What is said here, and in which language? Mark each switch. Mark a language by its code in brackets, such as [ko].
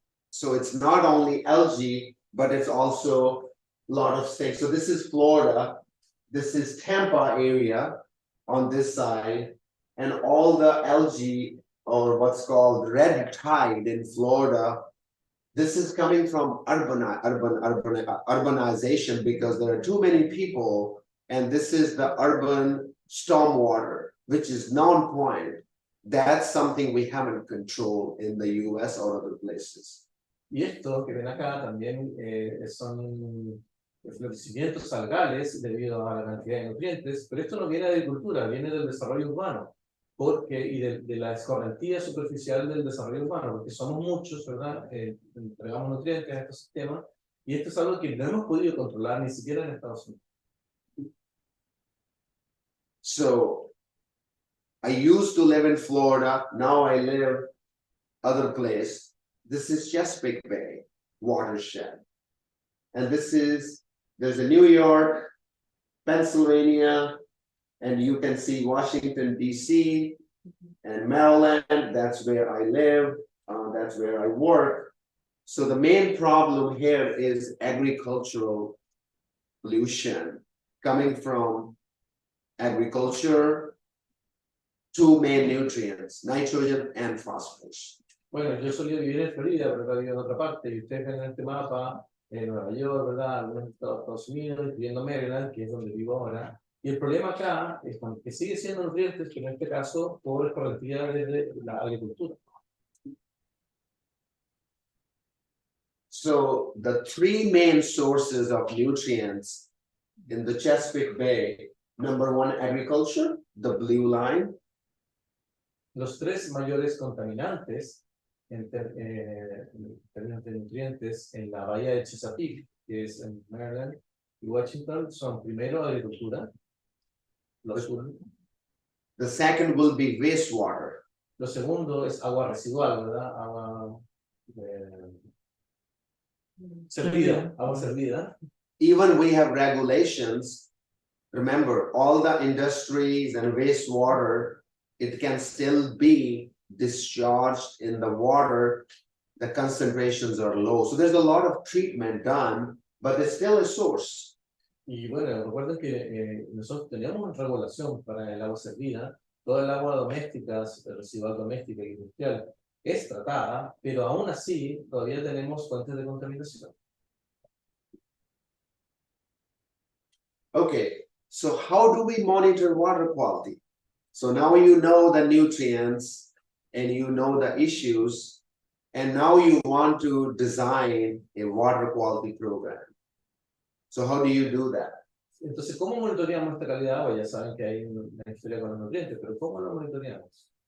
[en] So it's not only algae, but it's also a lot of things. So this is Florida, this is Tampa area on this side, and all the algae, or what's called red tide in Florida, this is coming from urbanization because there are too many people, and this is the urban stormwater, which is non-point. That's something we haven't controlled in the US or other places. [es] Y esto que ven acá también son florecimientos algales debido a la cantidad de nutrientes, pero esto no viene de agricultura, viene del desarrollo urbano. Y de la escorrentía superficial del desarrollo humano, porque somos muchos, ¿verdad? Entregamos nutrientes a estos sistemas, y esto es algo que no hemos podido controlar ni siquiera en Estados Unidos. [en] So, I used to live in Florida, now I live other place. This is Chesapeake Bay watershed. And there's a New York, Pennsylvania, and you can see Washington, D.C. and Maryland. That's where I live. That's where I work. So the main problem here is agricultural pollution coming from agriculture, two main nutrients, nitrogen and phosphorus. [es] Bueno, yo solía vivir en Florida, pero ahora vivo en otra parte, y ustedes ven en este mapa, en Nueva York, ¿verdad? Algunos Estados Unidos, incluyendo Maryland, que es donde vivo ahora. Y el problema acá es que sigue siendo nutrientes, pero en este caso por escorrentía desde la agricultura. [en] So the three main sources of nutrients in the Chesapeake Bay, number one, agriculture, the blue line. [es] Los tres mayores contaminantes en términos de nutrientes en la bahía de Chesapeake, que es en Maryland y Washington, son primero agricultura. [en] The second will be wastewater. [es] Lo segundo es agua residual, ¿verdad? Agua servida, agua servida. [en] Even we have regulations. Remember, all the industries and wastewater, it can still be discharged in the water. The concentrations are low. So there's a lot of treatment done, but it's still a source. [es] Y bueno, recuerden que nosotros tenemos regulación para el agua servida. Toda el agua doméstica, residual doméstica y industrial es tratada, pero aún así todavía tenemos fuentes de contaminación. [en] Okay, so how do we monitor water quality? So now you know the nutrients and you know the issues, and now you want to design a water quality program. So how do you do that? [es] Entonces, ¿cómo monitoreamos esta calidad de agua? Ya saben que hay una historia con los nutrientes, pero ¿cómo lo monitoreamos?